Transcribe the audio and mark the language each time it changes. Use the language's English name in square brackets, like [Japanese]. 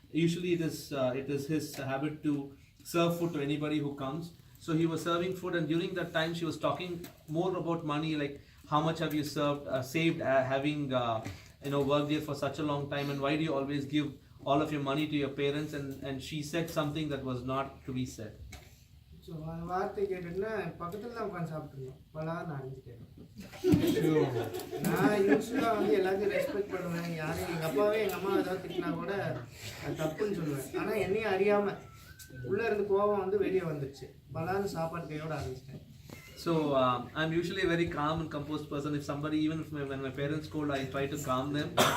[English] Usually it is his habit to serve food to anybody who comes. So he was serving food, and during that time she was talking more about money, like how much have you saved, having worked here for such a long time, and why do you always give all of your money to your parents? And she said something that was not to be said. [Tamil] So அந்த வார்த்தை கேட்டுன்னா பக்கத்தில் தான் உட்காந்து சாப்பிட்டுருந்தோம். பலான்னு ஆரம்பிச்சிட்டேன். நான் யூஸ்வலாக வந்து எல்லாத்தையும் ரெஸ்பெக்ட் பண்ணுவேன். யாரும் எங்கள் அப்பாவே எங்கள் அம்மா ஏதாவது திட்டினா கூட அது தப்புன்னு சொல்லுவேன். ஆனால் என்னையும் அறியாமல் உள்ளே இருந்து கோபம் வந்து வெளியே வந்துடுச்சு. பலான்னு சாப்பாடு கையோட ஆரம்பிச்சிட்டேன். [English] So I'm usually a very calm and composed person. If somebody, even when my parents scold, I try to calm them.